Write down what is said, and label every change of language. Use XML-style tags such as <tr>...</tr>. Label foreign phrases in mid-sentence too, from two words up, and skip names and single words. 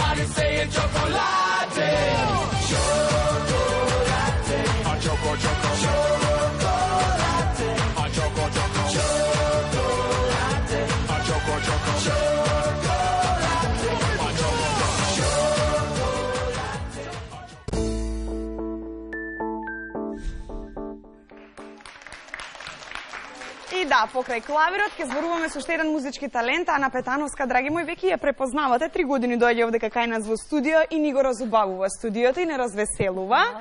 <en>saying chocolate. Chocolate. A choco choco. Chocolate. A choco choco. Chocolate. A choco choco. Chocolate. A choco</en> <mk>И да, покрај клавирот ќе зборуваме со уште еден музички талент, Ана Петановска, драги мои, веќе ја препознавате. 3 години доаѓа овде кај нас во студио и ни го разубавува студиото и не развеселува.</mk>